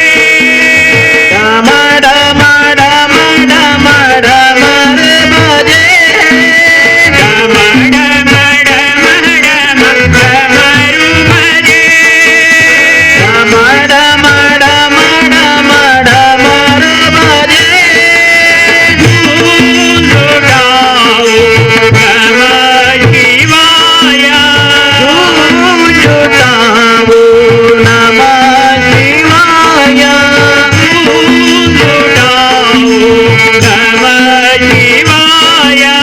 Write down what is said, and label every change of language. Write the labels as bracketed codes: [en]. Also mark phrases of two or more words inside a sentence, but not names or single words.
[hi] डमर डमर डमर डमर बजे डमर डमर डमर डमरू बजे डमर डमर डमर डमर बजे लुटाओ [sa] नमः शिवाय लुटाओ नमः शिवाय लुटाओ नमः शिवाय